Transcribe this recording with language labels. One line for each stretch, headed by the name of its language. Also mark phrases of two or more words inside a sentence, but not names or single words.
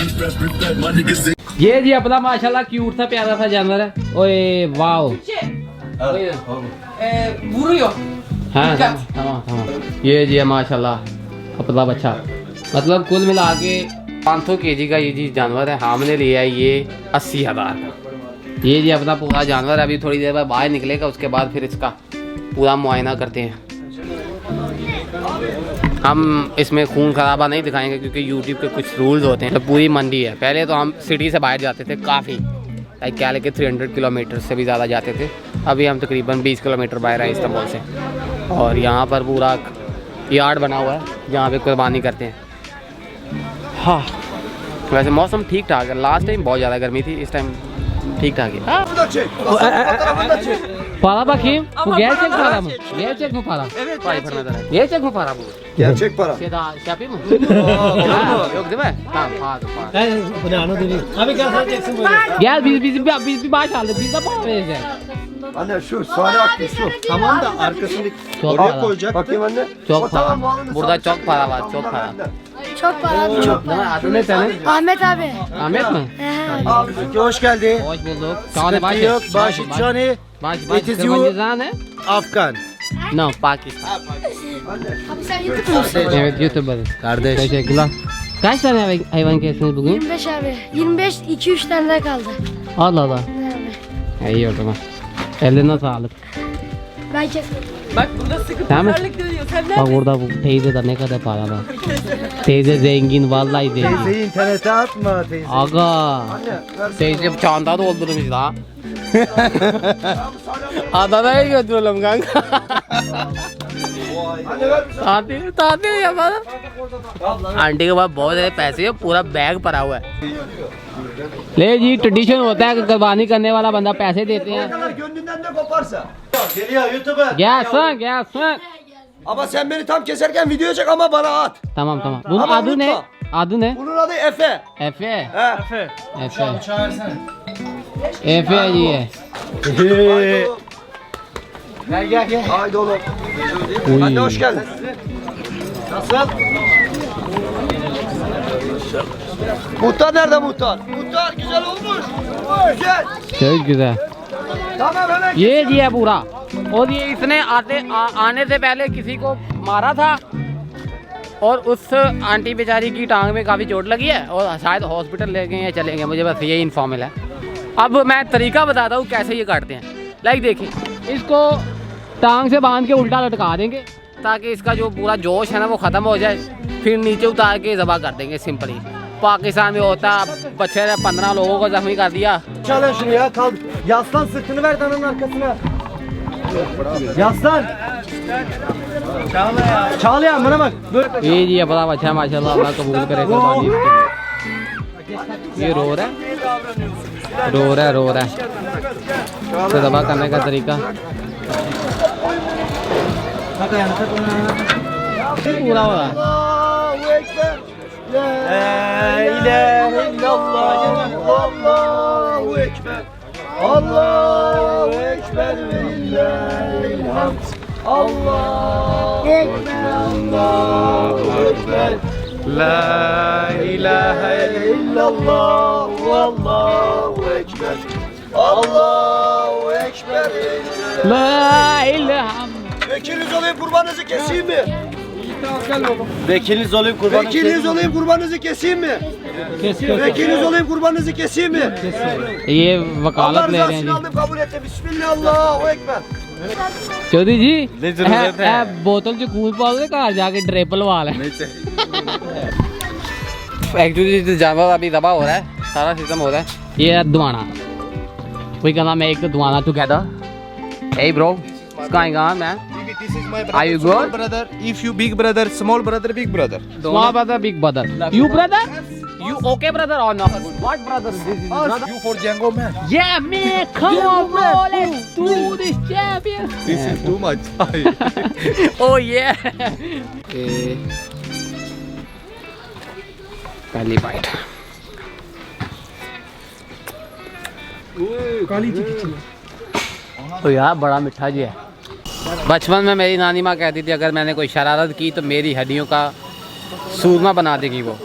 Hindi: ये जी अपना माशाल्लाह क्यूट सा प्यारा सा जानवर है।
Turkish: ओए वाओ Vuruyor. Ha tamam.
Hindi: ये जी है माशाल्लाह अपना बच्चा, मतलब कुल मिला के 500 kg का ये जी जानवर है। हमने लिया है ये 80,000 का। ये जी अपना पूरा जानवर है। अभी थोड़ी देर बाद बाहर निकलेगा, उसके बाद फिर इसका पूरा मुआयना करते हैं। हम इसमें खून खराबा नहीं दिखाएंगे क्योंकि यूट्यूब के कुछ रूल्स होते हैं। तो पूरी मंडी है। पहले तो हम सिटी से बाहर जाते थे काफ़ी, लाइक क्या लेके 300 किलोमीटर से भी ज़्यादा जाते थे। अभी हम तकरीबन 20 किलोमीटर बाहर हैं इस्तांबुल से। और यहाँ पर पूरा यार्ड बना हुआ है जहाँ पे कुर्बानी करते हैं। हाँ वैसे मौसम ठीक ठाक है। लास्ट टाइम बहुत ज़्यादा गर्मी थी, इस टाइम ठीक ठाक है।
Turkish: Para bakayım. Bu gerçek para mı? Gerçek mi para? Evet, gerçek mi para bu? Gerçek para. Şey daha şey yapayım mı? Ha, yok değil mi? Tamam, para. Bu ne anladın? Abi gel sen çeksin böyle. Gel biz bir bağış aldık. Biz de para vereceğiz. Anne şu sahne aklı şu. Tamam da arkasındaki Çok oraya para. koyacak. Bakayım anne. Çok para. Burada çok para var, çok para. Çok para abi, çok Değil mi? para. Adı ne senin? Ahmet abi. Ahmet mi? Abi hoş geldin. Hoş bulduk. Kane Sıkıntı yok. Başı Johnny. Baş
English: It is you.
Turkish: ne? Afgan.
English: No, Pakistan.
Turkish: Abi sen YouTuber mısın? Evet, YouTuber'ız. Kardeş. Teşekkürler. Kaç tane hayvan kestiniz bugün? 25 abi. 25 2-3 tane daha kaldı. Allah Allah. Ne abi? İyi o zaman. Eline sağlık. Ben kesmedim. Bak burada sıkı Tamam. pazarlık dönüyor. Sen Bak neredesin? burada bu teyze de ne kadar para var. Teyze zengin, vallahi zengin. Teyzeyi internete atma teyze. Aga. Anne ver. Teyze çanta doldurmuş la. Adana'ya götürelim kanka. Anne ver bir ताते yapalım.
Hindi: आंटी के पास बहुत सारे पैसे है, पूरा बैग भरा हुआ है। ले जी ट्रेडिशन होता है कि कुर्बानी करने वाला banda पैसे देते हैं।
Turkish: kadar gönlünden ne koparsa. Geliyor YouTube'a. Gelsin. Ama sen beni tam keserken video çek ama bana at. Tamam. Bunun Ama adı ne? unutma. Adı ne? Bunun adı Efe. Efe. He. Efe diye. Gel. Haydi oğlum. Uy. Anne hoş geldin. Nasıl? Muhtar nerede muhtar? Muhtar güzel olmuş. Güzel. Çok güzel. Tamam hemen.
Hindi: ये जी है पूरा। और ये इसने आने से पहले किसी को मारा था और उस आंटी बेचारी की टांग में काफ़ी चोट लगी है और शायद हॉस्पिटल ले गए या चले गए, मुझे बस यही इन्फॉर्मल है। अब मैं तरीका बताता हूँ कैसे ये काटते हैं। लाइक देखिए, इसको टांग से बांध के उल्टा लटका देंगे ताकि इसका जो पूरा जोश है ना वो ख़त्म हो जाए। फिर नीचे उतार के ज़बह कर देंगे सिंपली। पाकिस्तान में होता बच्चे ने 15 लोगों को जख्मी कर दिया।
Turkish: Çalın şunu ya kalk. Yaslan sırtını ver dananın arkasına. Yaslan. Çağlayan bana bak. Böyle.
Hindi: ये जी अपना बच्चा है माशाल्लाह, अल्लाह कबूल करे कुर्बानी इसकी। ये रो रहा है तो दबा करने का तरीका पूरा हो रहा है।
Arabic: الله أكبر. لا إله إلا الله. الله أكبر. الله أكبر ولله الحمد. الله أكبر. الله أكبر. لا إله إلا الله. الله أكبر. الله أكبر. لا إله.
Turkish: Vekiliniz olayım kurbanınızı keseyim mi? Vekiliniz olayım kurbanım. Vekiliniz olayım kurbanınızı keseyim mi? Vekiliniz olayım kurbanınızı keseyim mi?
Hindi: ये
Turkish: Allah
Hindi: वकालत ले रहे हैं
Turkish: rızasını
Hindi: जी।
Turkish: aldım kabul etti.
Arabic: بسم الله الرحمن الرحيم. أكبر.
Hindi: चौधरी जी नहीं जरूरत है।
Punjabi: ਬੋਤਲ ਚ ਖੂਨ ਪਾਓਗੇ ਘਰ ਜਾਕੇ ਡ੍ਰਿਪ ਲਵਾ ਲੈ।
Hindi: एक्चुअली जानवर अभी दबा हो रहा है, सारा सिस्टम हो रहा है। ये है दुआना।
English: We gonna make the duana together. Hey bro, what's going on man? This is my brother. Are you small good? brother. If you big brother, small brother, big brother. Small brother, big brother. You brother? You okay brother or not? What brother? This is brother? You for Django man. Yeah man, come on bro, let's do this champion. This is too much. Oh yeah.
Hindi: पहली बाइट। तो यार बड़ा मीठा जी है। बचपन में मेरी नानी माँ कहती थी अगर मैंने कोई शरारत की तो मेरी हड्डियों का सूरमा बना देगी वो।